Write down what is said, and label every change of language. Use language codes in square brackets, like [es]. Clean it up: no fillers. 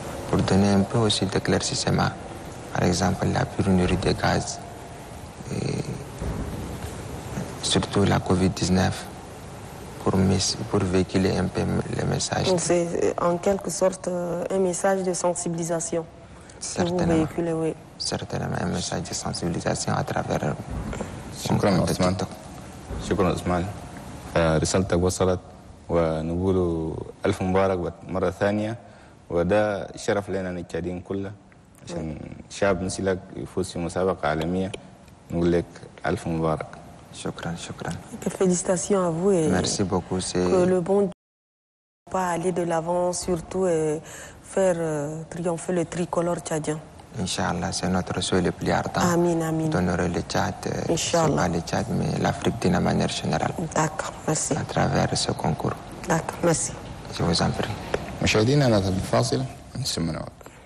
[fr] Pour donner un peu aussi d'éclaircissement. Par exemple, la pénurie de gaz, et surtout la Covid-19, pour véhiculer un peu le message. Donc c'est en quelque sorte un message de sensibilisation que vous véhiculez, oui. Certainement un message de sensibilisation à travers [ar] شكرا عثمان. شكرا عثمان. رسالتك وصلت ونقول ألف مبارك مرة ثانية، وده شرف لنا نتشادين كله عشان شاب مثلك يفوز في مسابقة عالمية. نقول لك ألف مبارك. شكرا شكرا. [fr] Félicitations à vous et merci beaucoup. Que le bon Dieu pas aller de l'avant, surtout et faire triompher le tricolore tchadien. Inch'Allah, c'est notre souhait le plus ardent. Amin, amin. D'honorer le Tchad, Inch'Allah. pas le Tchad, mais l'Afrique d'une manière générale. D'accord, merci. À travers ce concours. D'accord, merci. Je vous en prie. [ar] مشاهدينا نذهب الفاصل ثم نعود.